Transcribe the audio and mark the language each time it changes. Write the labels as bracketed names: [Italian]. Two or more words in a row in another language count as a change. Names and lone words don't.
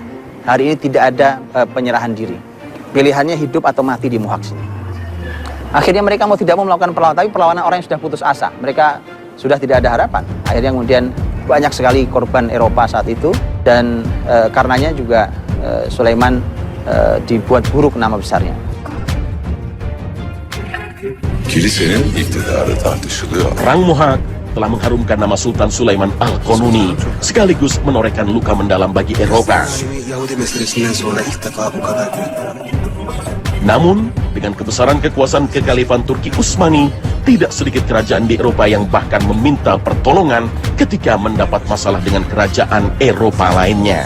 [Indonesian] Hari ini tidak ada penyerahan diri. Pilihannya hidup atau mati di Muhaq sini. Akhirnya mereka tidak mau melakukan perlawanan, tapi perlawanan orang yang sudah putus asa. Mereka sudah tidak ada harapan. Akhirnya kemudian banyak sekali korban Eropa saat itu, dan karenanya juga Sulaiman dibuat buruk nama besarnya. [Turkish] Kilisenin iktidarı tartışılıyor. [Indonesian] Perang Muhaq telah mengharumkan nama Sultan Sulaiman Al-Qanuni, sekaligus menorehkan luka mendalam bagi Eropa. Namun, dengan kebesaran kekuasaan kekhalifan Turki Utsmani, tidak sedikit kerajaan di Eropa yang bahkan meminta pertolongan ketika mendapat masalah dengan kerajaan Eropa lainnya.